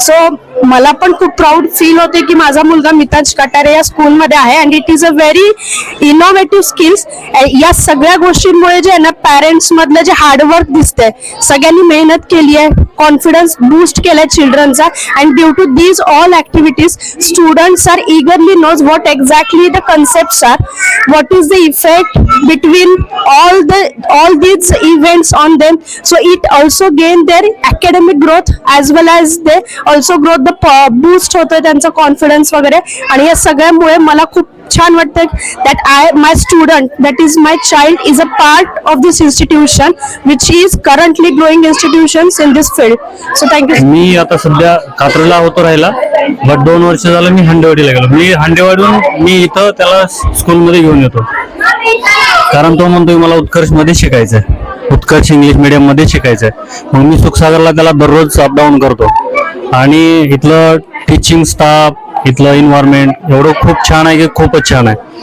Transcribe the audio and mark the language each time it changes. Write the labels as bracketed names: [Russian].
[Marathi] So मला पण खूप प्राऊड फील होते की माझा मुलगा मिताज कटारे या स्कूलमध्ये आहे. [English] And it is a very innovative skills. [Marathi] या सगळ्या गोष्टींमुळे जे आहे ना, पॅरेंट्स मधलं जे हार्डवर्क दिसतंय, सगळ्यांनी मेहनत केली आहे, कॉन्फिडन्स बूस्ट केलाय चिल्ड्रनचा. [English] And due to these all activities students are eagerly knows what exactly the concepts are, what is the effect between all these events on them. So it also gain their academic growth as well as they also growth the boost [Marathi] होतं त्यांचा confidence वगैरे. आणि या सगळ्यामुळे मला खूप छान वाटतं [English] that my student, that is my child, is a part of this institution which is currently growing institutions in this field. So thank you. [Marathi] मी आता सध्या कात्रला होतो राहिला, बट 2 वर्ष झालं मी हांडेवाडीला गेलो. मी हांडेवाडीहून मी इथं त्याला स्कूलमध्ये घेऊन येतो, कारण तो म्हणतोय मला उत्कर्ष मध्ये शिकायचंय, उत्कर्ष इंग्लिश मीडियम मध्ये शिकायचंय. मग मी सुखसागरला त्याला दररोज अपडाऊन करतो. आणि इथलं टीचिंग स्टाफ, इथलं एन्व्हायरमेंट एवढं खूप छान आहे की खूपच छान आहे.